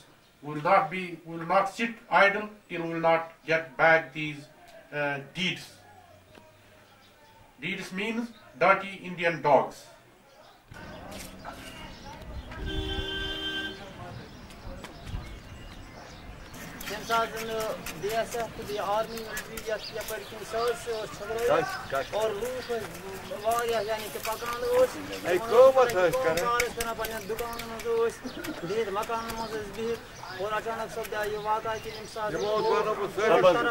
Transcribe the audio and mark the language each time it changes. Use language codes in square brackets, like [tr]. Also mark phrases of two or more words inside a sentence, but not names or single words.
[en] We will not sit idle till we will not get back these deeds. Deeds means dirty Indian dogs. DSF, the army, [ks] और लूक वारिया यानी कि पकान ओस दुकान मज दीद मकान मज बिहित और अचानक सपदा ये वाक़ा कि इंसान तरफ